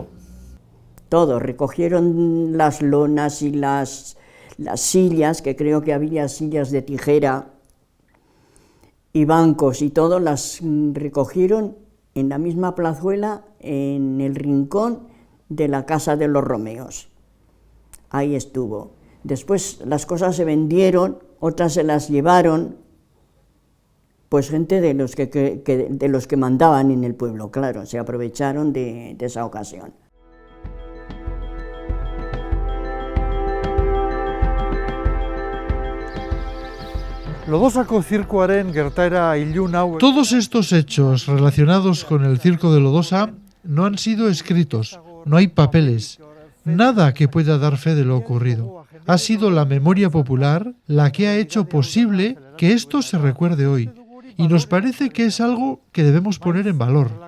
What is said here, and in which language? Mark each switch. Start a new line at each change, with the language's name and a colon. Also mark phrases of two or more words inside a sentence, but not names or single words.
Spanish: Todo, recogieron las lonas y las sillas, que creo que había sillas de tijera, y bancos y todo, las recogieron en la misma plazuela, en el rincón de la casa de los Romeos. Ahí estuvo. Después las cosas se vendieron, otras se las llevaron, pues gente de los que mandaban en el pueblo, claro, se aprovecharon de esa ocasión.
Basque: Lodosako zirkoaren gertaera ilun hau...
Spanish: Todos estos hechos relacionados con el circo de Lodosa no han sido escritos, no hay papeles, nada que pueda dar fe de lo ocurrido. Ha sido la memoria popular la que ha hecho posible que esto se recuerde hoy, y nos parece que es algo que debemos poner en valor.